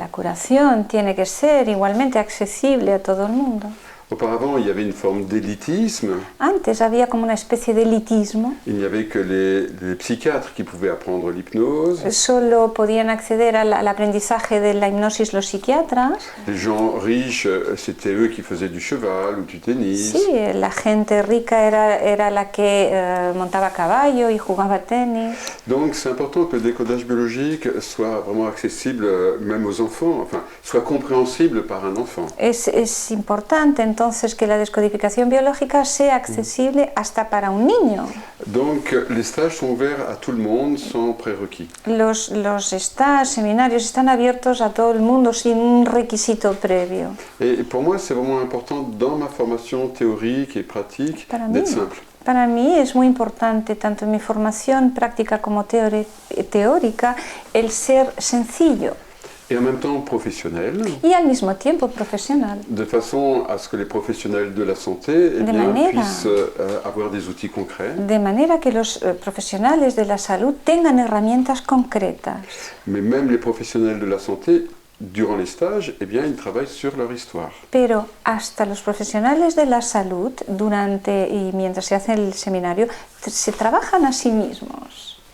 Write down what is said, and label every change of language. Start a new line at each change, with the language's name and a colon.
Spanish: la curación tiene que ser igualmente accesible a todo el mundo.
French: Auparavant, il y avait une forme d'élitisme.
Spanish: Antes había como una especie de elitismo.
French: Il n'y avait que les psychiatres qui pouvaient apprendre l'hypnose.
Spanish: Solo podían acceder al aprendizaje de la hipnosis los psiquiatras.
French: Les gens riches, c'était eux qui faisaient du cheval ou du tennis.
Spanish: Sí, la gente rica era la que montaba a caballo y jugaba tenis.
French: Donc c'est important que le décodage biologique soit vraiment accessible même aux enfants, enfin, soit compréhensible par un enfant.
Spanish: Es importante entonces que la descodificación biológica sea accesible hasta para un niño.
French: Donc les stages sont ouverts à tout le monde sans prérequis.
Spanish: Los stages, seminarios están abiertos a todo el mundo sin un requisito previo.
French: Et pour moi, c'est vraiment important dans ma formation théorique et pratique
Spanish: Para mí.
French: d'être simple.
Spanish: Para mí es muy importante, tanto en mi formación práctica como teórica, el ser sencillo
French: Et en même temps professionnel,
Spanish: y al mismo tiempo profesional,
French: de façon à ce que les professionnels de la santé
Spanish: De manera.
French: puissent avoir des outils concrets,
Spanish: de manera que los profesionales de la salud tengan herramientas concretas.
French: mais même les professionnels de la santé, durant les stages, eh bien, ils travaillent sur leur histoire.
Spanish: Pero hasta los profesionales de la salud, durante y mientras se hace el seminario, se trabajan a sí mismos.